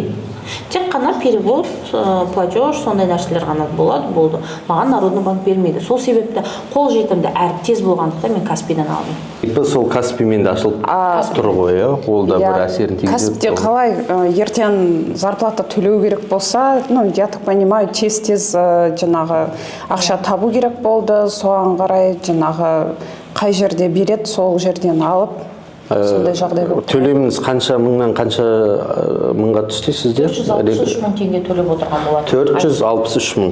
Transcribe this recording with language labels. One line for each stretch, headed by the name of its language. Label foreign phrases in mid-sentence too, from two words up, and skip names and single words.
Kazakh: Тек қана
Russian: перевод, платеж,
Kazakh: сондай нәрселер ғана болды. Маған Народный банк бермейді. Сол себепті қол жетімді әрі тез болғандықтан мен Каспийдан алдым. Сол Каспиймен де ашылып тұр ғой, ол да бір әсерін тигізеді. Каспийде қалай ертең зарплата төлеу керек болса,
Russian: я так понимаю,
Kazakh: тез жаңағы ақша табу керек болды, соған қарай жаңағы қай жерде береді, сол жерден алып сондай жағдай болды. Төлеміңіз қанша мыңнан қанша мыңға түсті сізде? 463 мың теңге төлеп отырған болады. 463 мың.